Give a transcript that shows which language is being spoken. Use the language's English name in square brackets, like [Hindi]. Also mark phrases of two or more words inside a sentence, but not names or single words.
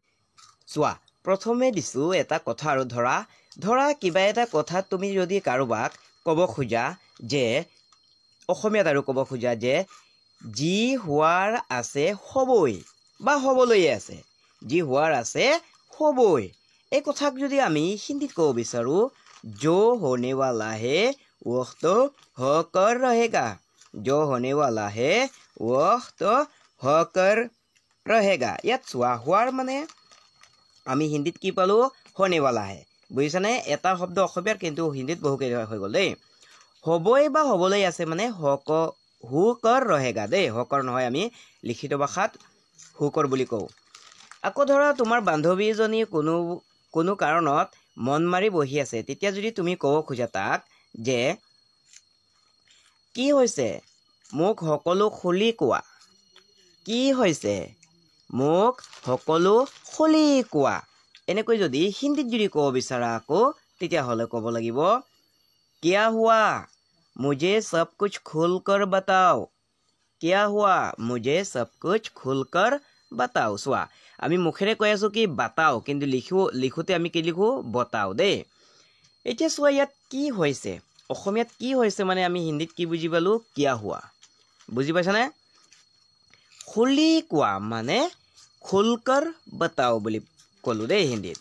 [Assamese] চোৱা, প্ৰথমে দিছোঁ এটা কথা আৰু ধৰা কিবা এটা কথাত তুমি যদি কাৰোবাক ক'ব খোজা যে অসমীয়াত আৰু ক'ব খোজা যে যি হোৱাৰ আছে হ'বই বা হ'বলৈয়ে আছে, যি হোৱাৰ আছে হ'বই। এই কথাক যদি আমি হিন্দীত ক'ব বিচাৰোঁ, [Hindi] जो होने वाला है वह तो होकर रहेगा। जो होने वाला है वह तो होकर रहेगा। [Assamese] ইয়াত চোৱা, হোৱাৰ মানে আমি হিন্দীত কি পালোঁ? [Hindi] होने वाला है। বুজিছানে? [Assamese] এটা শব্দ অসমীয়াত কিন্তু হিন্দীত বহুকেইটা হৈ গ'ল দেই। হ'বই বা হ'বলৈ আছে মানে [Hindi] होकर रहेगा [Assamese] দেই। হকৰ নহয়, আমি লিখিত ভাষাত হোকৰ বুলি কওঁ। আকৌ ধৰা তোমাৰ বান্ধৱীজনী কোনো কাৰণত মন মাৰি বহি আছে, তেতিয়া যদি তুমি ক'ব খোজা তাক যে কি হৈছে মোক সকলো খুলি কোৱা। কি হৈছে মোক সকলো খুলি কোৱা। এনেকৈ যদি হিন্দীত যদি ক'ব বিচাৰা আকৌ তেতিয়াহ'লে ক'ব লাগিব [Hindi] क्या हुआ मुझे सब कुछ खुलकर बताओ। [Assamese] क्या हुआ मुझे सब कुछ खुलकर बताओ। চোৱা, আমি মুখেৰে কৈ আছোঁ কি বাতাও, কিন্তু লিখোঁতে আমি কি লিখোঁ? বতাও দেই। এতিয়া চোৱা, ইয়াত কি হৈছে, অসমীয়াত কি হৈছে মানে আমি হিন্দীত কি বুজি পালোঁ? [Hindi] क्या हुआ। [Assamese] বুজি পাইছানে? খুলি কোৱা মানে [Hindi] खुलकर बताओ [Assamese] বুলি ক'লোঁ দেই হিন্দীত।